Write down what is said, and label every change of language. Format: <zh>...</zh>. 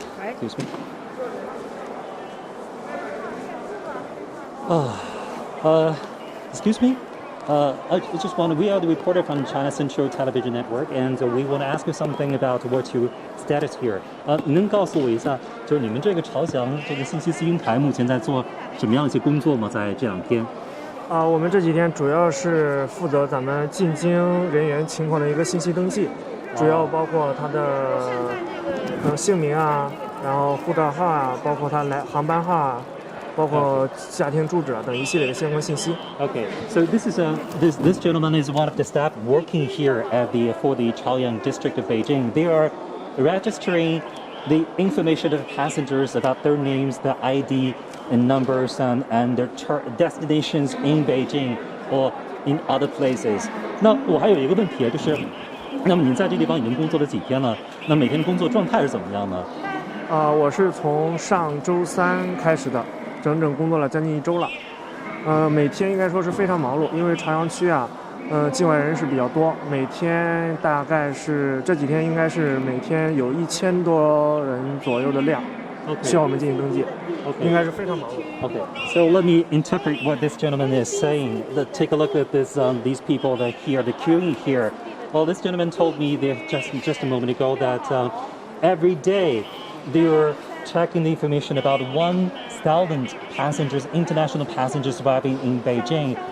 <en>Excuse me. Excuse me. I just we are the reporter from China Central Television Network, and we want to ask you something about what your status here.</en> <zh>您能告诉我一下，就是你们这个朝阳这个信息资讯台目前在做什么样一些工作吗？在这2天？我们这几天主要是负责咱们进京人员情况的一个信息登记，主要包括他的姓名啊，然后护照号啊，包括他来航班号啊。包括家庭住址等一系列的相关信息。</zh> <en>Okay, so this gentleman is one of the staff working here for the Chaoyang district of Beijing. They are registering the information of passengers about their names, the ID and numbers, and their destinations in Beijing or in other places.</en> <zh>那我还有一个问题就是，那么您在这地方已经工作了几天了？那每天的工作状态是怎么样呢？我是从上周3开始的。整整工作了将近1周了，每天应该说是非常忙碌，因为朝阳区啊，境外人士比较多，每天大概是这几天应该是每天有1000多人左右的量，需要我们进行登记，应该是非常忙碌。</zh> <en>Okay, so let me interpret what this gentleman is saying. Take a look at these people that here, the queuing here. Well, this gentleman told me just a moment ago that every day they are checking the information about 1,000 passengers, international passengers arriving in Beijing.</en>